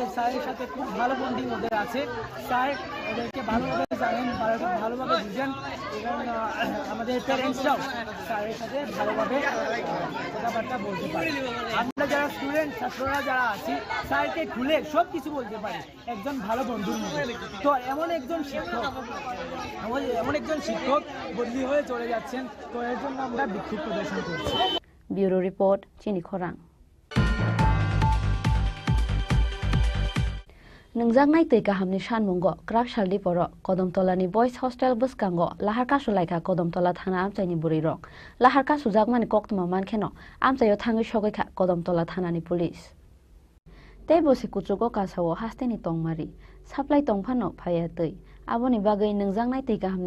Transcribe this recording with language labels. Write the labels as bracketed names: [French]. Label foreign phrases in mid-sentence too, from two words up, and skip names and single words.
[Bangla] স্যারের সাথে খুব ভালো বন্ডিং ওদের আছে স্যার ওদেরকে ভালোভাবে জানেন ভালোভাবে বুঝেন এবং আমাদের প্যারেন্টসরাও স্যারের সাথে ভালোভাবে কথাবার্তা বলতে পারে আমরা যারা স্টুডেন্ট ছাত্ররা যারা আছি স্যারকে খুলে সব কিছু বলতে পারি একজন ভালো বন্ধুর মতো তো এমন একজন শিক্ষক বদলি হয়ে চলে যাচ্ছেন তো এর জন্য আমরা বিক্ষোভ প্রদর্শন করছি [English] bureau report [Kok Borok] চিনি খরাং Nungjaknai tui kahamni sanmungo krak saldi poro Kodomtolani boys hostel buskango laharka sulaikha Kodomtola thana amchaini burirok laharka sujakmani koktuma mankheno amchayo thangi sogikha Kodomtola thanani police tei bosi kuchugo kasawo hasteni tongmari saplai tongphano phaya tui aboni bagai nungjaknai tui kahamni